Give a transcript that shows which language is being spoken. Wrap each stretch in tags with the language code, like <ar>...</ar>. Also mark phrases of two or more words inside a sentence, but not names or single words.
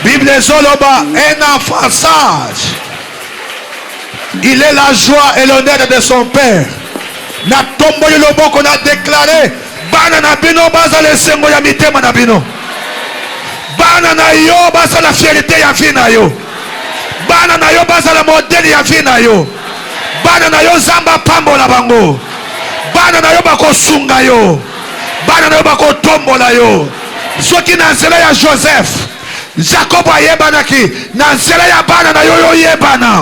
<fr>les oloba, un enfant sage. Il est la joie et l'honneur de son père.</fr> <ln>Na tombo lobo</ln> <fr>qu'on a déclaré.</fr> <ln>Bana na bino baza le sengo ya mitema na bino. Bana na yo baza</ln> <fr>la fierté</fr> <ln>ya vie na yo. Bana na yo baza</ln> <fr>la modèle</fr> <ln>ya vie na yo. Bana na yo zamba pambo la bango. Bana na yo bako sunga yo. Bana na yo bako tombo la yo. Soki na nzela ya Joseph, Jacob ayebanaki na nzela ya bana na yo yo yebana.</ln>